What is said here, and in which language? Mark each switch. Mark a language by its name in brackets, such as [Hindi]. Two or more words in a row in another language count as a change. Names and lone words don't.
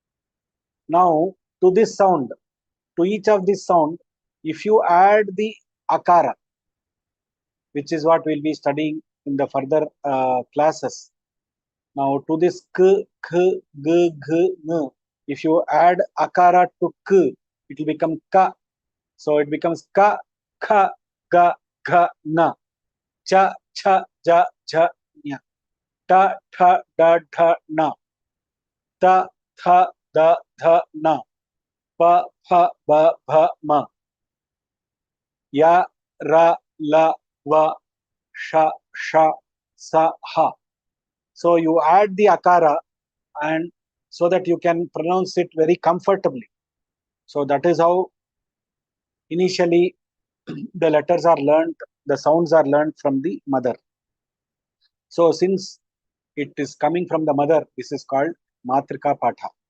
[English] Now, to each of this sound, if you add the akara, which is what we'll be studying in the further classes. Now to this k, k, g, g, n, if you add akara to k, it will become ka. So it becomes [Sanskrit] ka, kha, ga, gha, na, cha, cha, ja, ja, nya, ta, tha, da, dha, na, ta, tha, da, dha, na, pa, pha, ba, bha, ma, ya, ra, la, va, sha, sha, sa, ha. [English] So you add the akara and so that you can pronounce it very comfortably. So that is how initially the letters are learned, the sounds are learned from the mother. So since it is coming from the mother, this is called [Sanskrit] Matrika Patha.